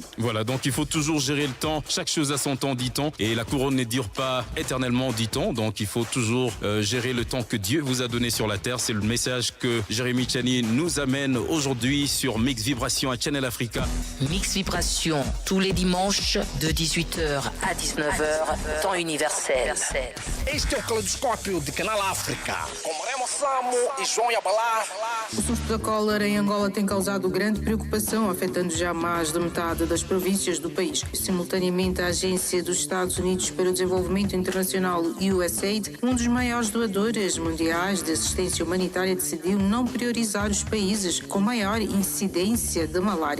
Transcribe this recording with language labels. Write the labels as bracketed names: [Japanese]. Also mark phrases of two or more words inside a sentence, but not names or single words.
[French] Voilà, donc il faut toujours gérer le temps. Chaque chose a son temps, dit-on, et la couronne ne dure pas éternellement, dit-on. Donc il faut toujours gérer le temps que Dieu vous a donné sur la terre. C'est le message que Jérémy Tchani nous amène aujourd'hui sur Mix Vibration à Channel Africa. Mix Vibration, tous les dimanches de 18h à 19h, temps universel. [Portuguese] Este é o Caleidoscópio de Canal África, com Remo Samo e João Yabalá. O surto da cólera em Angola tem causado grande preocupação, afetando já mais de metade das províncias do país. Simultaneamente, a Agência dos Estados Unidos para o Desenvolvimento Internacional, USAID, um dos maiores doadores mundiais de assistência humanitária, decidiu não priorizar os países com maior incidência de malária.